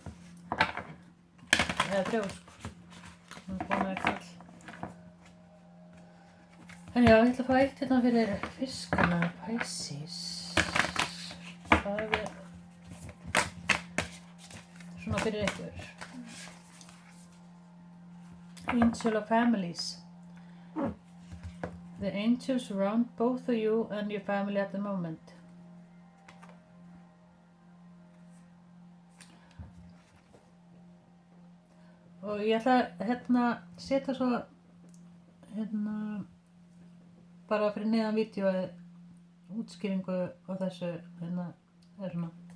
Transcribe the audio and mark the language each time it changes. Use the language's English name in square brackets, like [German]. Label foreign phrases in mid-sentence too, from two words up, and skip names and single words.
[Icelandic] Eða þrjósk. Nú komið ekki. En já, ég ætla að fá eitt hérna fyrir fiskana, Pisces. Það er svona fyrir ykkur. [English] Angel of Families. The angels surround both of you and your family at the moment. [Icelandic] Og ég ætla að hérna setja svo hérna bara fyrir neðan vídeóið útskýringu á þessu hérna er svona.